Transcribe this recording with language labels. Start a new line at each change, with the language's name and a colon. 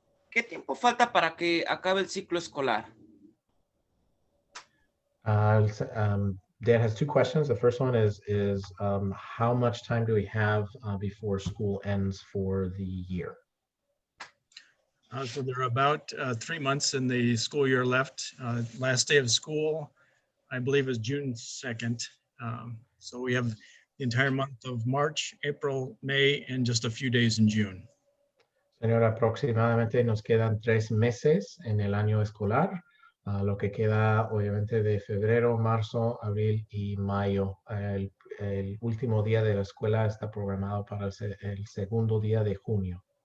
Spanish: ¿Qué tiempo falta para que acabe el ciclo escolar?
English: Dan has 2 questions. The first one is how much time do we have before school ends for the year? So there are about 3 months in the school year left. Last day of school, I believe, is June 2nd. So we have the entire month of March, April, May, and just a few days in June.
Spanish: Señora, aproximadamente nos quedan 3 meses en el año escolar. Lo que queda obviamente de febrero, marzo, abril y mayo. El último día de la escuela está programado para el segundo día de junio.